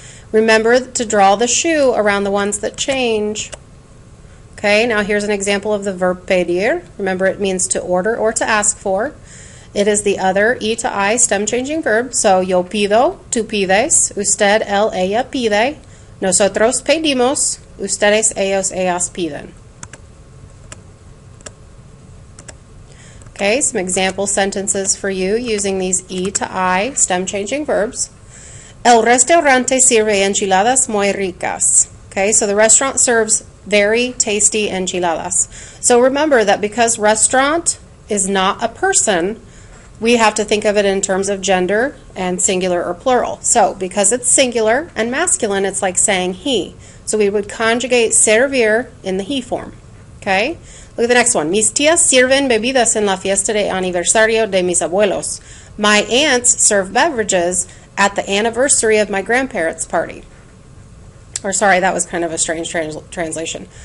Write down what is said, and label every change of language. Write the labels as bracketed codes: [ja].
[en] Remember to draw the shoe around the ones that change. Okay, now here's an example of the verb pedir. Remember, it means to order or to ask for. It is the other E to I stem-changing verb. [es] So, yo pido, tú pides, usted, él, ella pide, nosotros pedimos, ustedes, ellos, ellas piden. [en] Okay, some example sentences for you using these E to I stem-changing verbs. [es] El restaurante sirve enchiladas muy ricas. [en] Okay, so the restaurant serves very tasty enchiladas. So remember that because restaurant is not a person, we have to think of it in terms of gender and singular or plural. So because it's singular and masculine, it's like saying he. So we would conjugate servir in the he form. Okay? Look at the next one. [es] Mis tías sirven bebidas en la fiesta de aniversario de mis abuelos. [en] My aunts serve beverages at the anniversary of my grandparents' party. Or sorry, that was kind of a strange translation.